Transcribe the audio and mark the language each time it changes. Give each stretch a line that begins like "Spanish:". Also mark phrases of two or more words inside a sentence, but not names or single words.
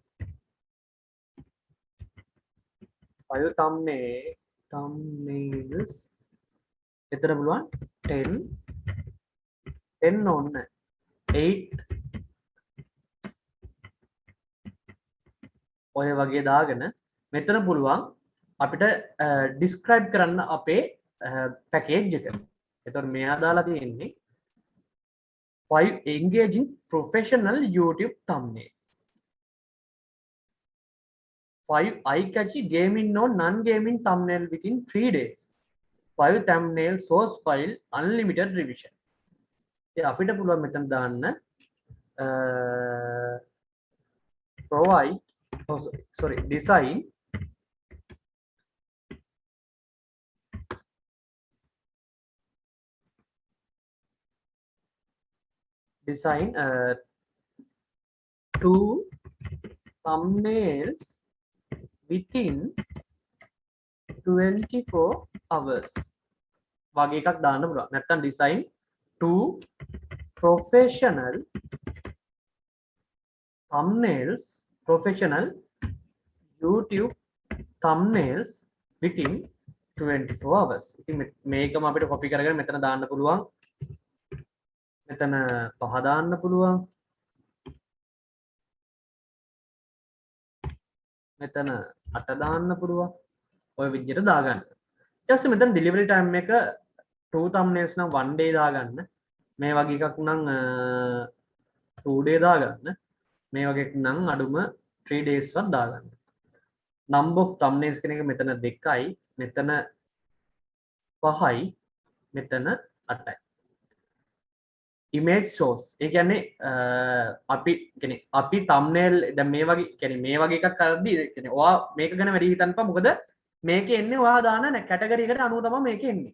Sinhala: 5 thumbnails එතන පුළුවන් 10 ඕන්න 8 ඔය වගේ දාගෙන මෙතන පුළුවන් අපිට describe කරන්න අපේ package එක. එතකොට මෙයා දාලා තියෙන්නේ
English: 5 engaging professional YouTube thumbnail 5 eye-catchy gaming or non-gaming thumbnail within 3 days 5 thumbnail source file unlimited revision
Sinhala: අපිට පුළුවන් මෙතන දාන්න
English: provide design two thumbnails within
Sinhala: 24 hours වගේ එකක් දාන්න පුළුවන් නැත්නම්
English: design two professional YouTube thumbnails within 24 hours
Sinhala: ඉතින් මේකම අපිට copy කරගෙන මෙතන දාන්න පුළුවන් මෙතන 5 දාන්න පුළුවන් මෙතන 8 දාන්න පුළුවන් ඔය විදිහට දාගන්න ඊට පස්සේ මෙතන
English: delivery time
Sinhala: එක 2 thumbnails නම් 1 day දාගන්න මේ වගේ එකක් නම් 2 day දාගන්න මේ වගේ එකක් නම් අඩුම 3 days වත් දාගන්න
English: number of thumbnails
Sinhala: කියන එක මෙතන 2යි මෙතන 5යි මෙතන 8යි
English: image source
Sinhala: ඒ කියන්නේ අපි කියන්නේ අපි thumbnail දැන් මේ වගේ කියන්නේ මේ වගේ එකක් කරද්දී කියන්නේ ඔයා මේක ගැන වැඩි හිතන්නපා මොකද මේකේ එන්නේ ඔයා දාන කැටගරි එකට අනුව තමයි මේකේ එන්නේ.